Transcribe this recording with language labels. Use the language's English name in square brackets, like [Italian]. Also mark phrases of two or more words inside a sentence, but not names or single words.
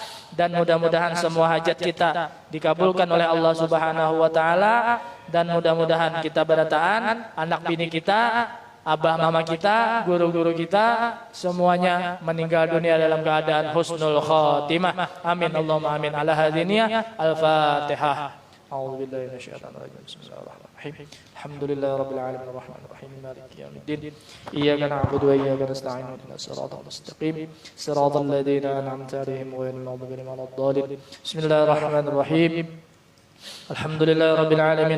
[Banjar] Dan mudah-mudahan semua hajat kita dikabulkan oleh Allah [Arabic] سبحانه وتعالى. [Banjar] Dan mudah-mudahan kita barataan, anak bini kita, abah mama kita, guru-guru kita, semuanya meninggal dunia dalam keadaan [Arabic] حسن الخاتمة. آمين اللهم آمين. على هذه النية. الفاتحة. أعوذ بالله من الشيطان الرجيم. بسم الله الرحمن الرحيم. الحمد لله رب العالمين الرحمن الرحيم مالك يوم الدين. إياك نعبد وإياك نستعين. اهدنا الصراط المستقيم. صراط الذين أنعمت عليهم غير المغضوب عليهم ولا الضالين. بسم الله الرحمن الرحيم. الحمد لله رب العالمين.